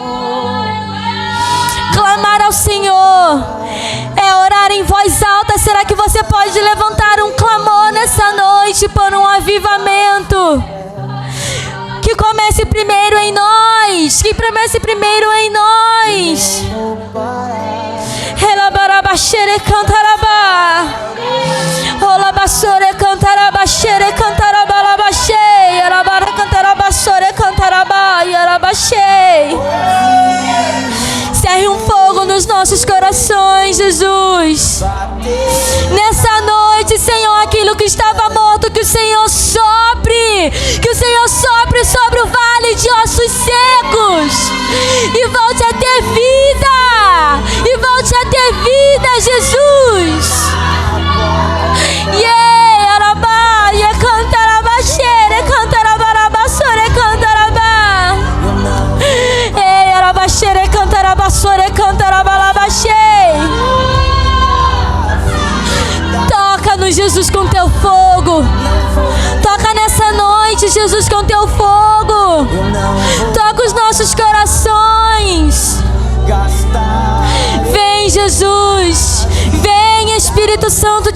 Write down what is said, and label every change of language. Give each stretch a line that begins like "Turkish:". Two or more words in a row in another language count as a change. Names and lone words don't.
Portuguese: Clamar ao Senhor é orar em voz alta. Será que você pode levantar um clamor nessa noite por um avivamento? Que comece primeiro em nós. Que comece primeiro em nós. Relabarabachere cantarabá. Olabassore cantarabachere cantarabalabachei. Arabara cantarabassore cantarabá. Yarabachei. Cerre um fogo nos nossos corações, Jesus. Nessa noite, Senhor, aquilo que estava morto, que o Senhor sopre. Que o Senhor sopre sobre o vale de ossos secos. E volte a ter vida. E volte a ter vida, Jesus. Yeah, arabá, yeah, cantarabá, xere, cantarabá, sore, cantarabá. Ei, arabá, xere, cantarabá, sore, cantarabá, toca-nos, Jesus, com teu fogo. Toca nessa noite, Jesus, com teu fogo. Toca os nossos corações. Vem, Jesus. Vem, Espírito Santo.